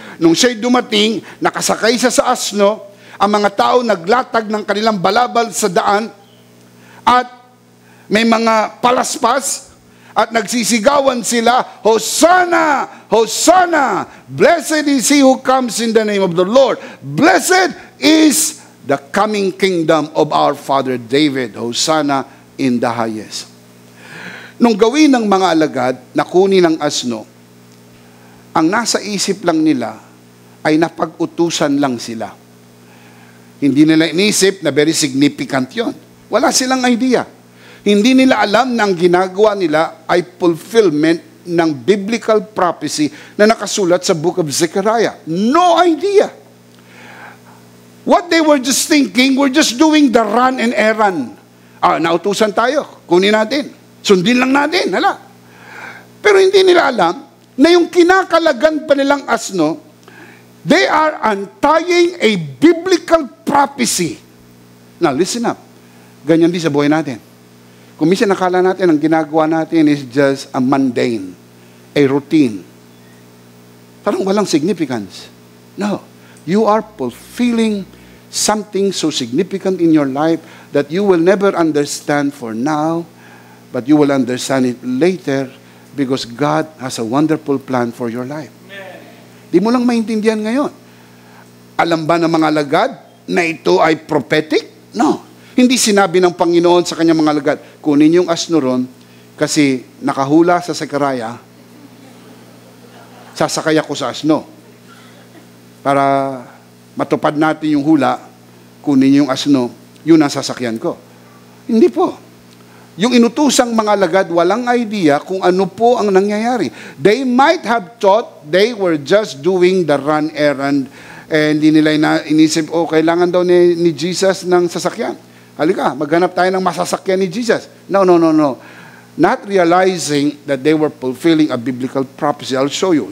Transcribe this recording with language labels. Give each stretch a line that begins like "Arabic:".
Filipino: Nung siya'y dumating, nakasakay siya sa asno, ang mga tao naglatag ng kanilang balabal sa daan at may mga palaspas at nagsisigawan sila, Hosanna! Hosanna!
English: Blessed is he who comes in the name of the Lord. Blessed is the coming kingdom of our father David. Hosanna in the highest.
Filipino: Nung gawin ng mga alagad na kunin ng asno, ang nasa isip lang nila ay napag-utusan lang sila. Hindi nila inisip na
English: very significant
Filipino: yon. Wala silang idea. Hindi nila alam na ang ginagawa nila ay fulfillment ng biblical prophecy na nakasulat sa book of Zechariah.
English: No idea. What they were just thinking, we're just doing the run and errand.
Filipino: Nautusan tayo, kunin natin. Sundin lang natin, hala. Pero hindi nila alam na yung kinakalagan pa nilang asno,
English: they are untying a biblical prophecy. Now, listen up.
Filipino: Ganyan din sa buhay natin. Kung minsan nakala natin, ang ginagawa natin
English: is just a mundane, a routine.
Filipino: Parang walang significance. No.
English: You are fulfilling something so significant in your life that you will never understand for now, but you will understand it later because God has a wonderful plan for your life.
Filipino: Di mo lang maintindihan ngayon. Alam ba ng mga alagad na ito ay prophetic? No. Hindi sinabi ng Panginoon sa kanyang mga alagad, kunin yung asno ron kasi nakahula sa Sekaraya, sasakay ako sa asno. Para matupad natin yung hula, kunin yung asno, yun ang sasakyan ko. Hindi po. Yung inutosang mga alagad, walang idea kung ano po ang nangyayari.
English: They might have thought they were just doing the run errand and
Filipino: hindi nila inisip, kailangan daw ni Jesus ng sasakyan. Halika, maghanap tayo ng masasakyan ni Jesus.
English: No. Not realizing that they were fulfilling a biblical prophecy. I'll show you.